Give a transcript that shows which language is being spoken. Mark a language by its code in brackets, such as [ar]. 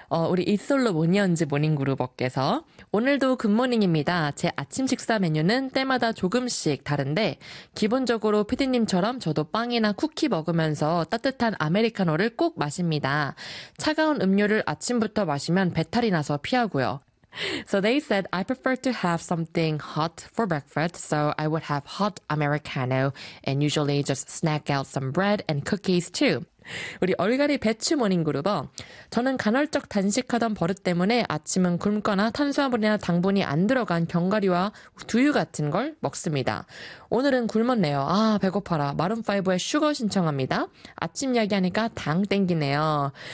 [ko] 우리 이솔로 모니언즈 모닝그룹업께서 오늘도 굿모닝입니다. 제 아침 식사 메뉴는 때마다 조금씩 다른데 기본적으로 피디님처럼 저도 빵이나 쿠키 먹으면서 따뜻한 아메리카노를 꼭 마십니다. 차가운 음료를 아침부터 마시면 배탈이 나서 피하고요. [en] So they said, I prefer to have something hot for breakfast, so I would have hot Americano and usually just snack out some bread and cookies too. [ko] 우리 얼갈이 배추 모닝그루버, 저는 간헐적 단식하던 버릇 때문에 아침은 굶거나 탄수화물이나 당분이 안 들어간 견과류와 두유 같은 걸 먹습니다. 오늘은 굶었네요. 배고파라. 마룬5의 슈거 신청합니다. 아침 이야기하니까 당 땡기네요.